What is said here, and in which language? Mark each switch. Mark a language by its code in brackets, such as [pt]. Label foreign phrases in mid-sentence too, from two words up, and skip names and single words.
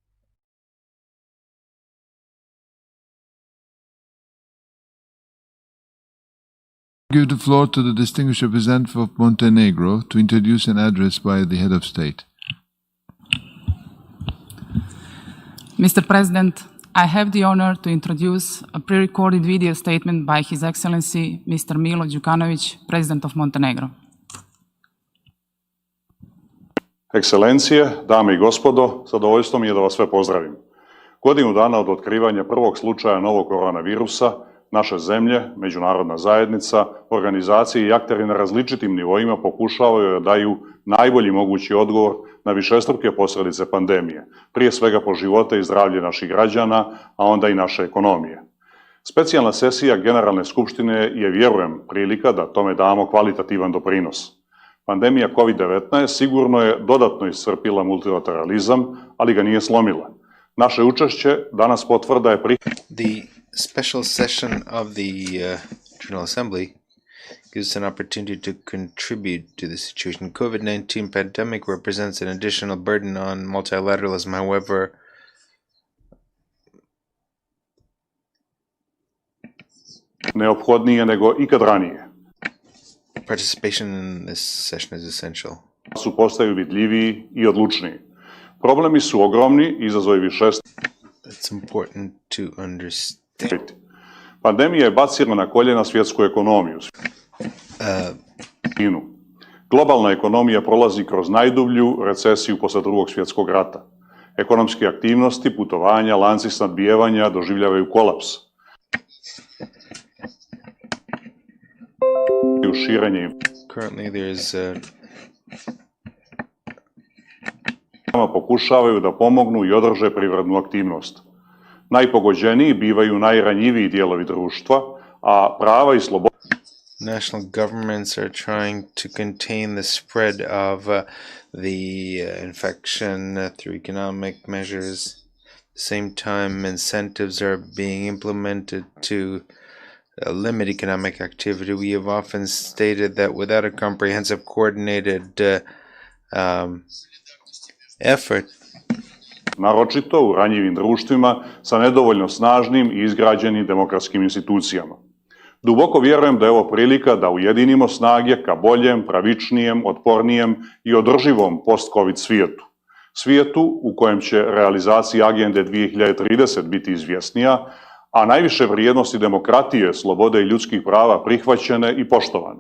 [en] I give the floor to the distinguished representative of Montenegro to introduce an address by the head of state. Mr. President, I have the honor to introduce a pre-recorded video statement by His Excellency Mr. Milo Đukanović, President of Montenegro. [sr] Ekscelencije, dame i gospodo, zadovoljstvo mi je da vas sve pozdravim. Godinu dana od otkrivanja prvog slučaja novog koronavirusa, naše zemlje, međunarodna zajednica, organizacije i akteri na različitim nivoima pokušavaju da daju najbolji mogući odgovor na višestruke posljedice pandemije, prije svega po živote i zdravlje naših građana, a onda i naše ekonomije. Specijalna sesija Generalne skupštine je, vjerujem, prilika da tome damo kvalitativan doprinos. Pandemija COVID-19 sigurno je dodatno iscrpila multilateralizam, ali ga nije slomila. Naše učešće danas potvrda je [en] The special session of the General Assembly gives us an opportunity to contribute to the situation. COVID-19 pandemic represents an additional burden on multilateralism. However, [sr] neophodnije nego ikad ranije. [en] Participation in this session is essential. [sr] Su postaju vidljiviji i odlučniji. Problemi su ogromni, izazovi višestruki. [en] It's important to understand. [sr] Pandemija je bacila na koljena svjetsku ekonomiju. Globalna ekonomija prolazi kroz najdublju recesiju posle Drugog svjetskog rata. Ekonomske aktivnosti, putovanja, lanci snabdijevanja doživljavaju kolaps. [en] Currently there is [sr] pokušavaju da pomognu i održe privrednu aktivnost. Najpogođeniji bivaju najranjiviji dijelovi društva, a prava i slobode. [en] National governments are trying to contain the spread of the infection through economic measures. At the same time, incentives are being implemented to limit economic activity. We have often stated that without a comprehensive, coordinated effort, [sr] naročito u ranjivim društvima sa nedovoljno snažnim i izgrađenim demokratskim institucijama. Duboko vjerujem da je ovo prilika da ujedinimo snage ka boljem, pravičnijem, otpornijem i održivom post-COVID svijetu. Svijetu u kojem će realizacija agende 2030 biti izvjesnija, a najviše vrijednosti demokratije, slobode i ljudskih prava prihvaćene i poštovane.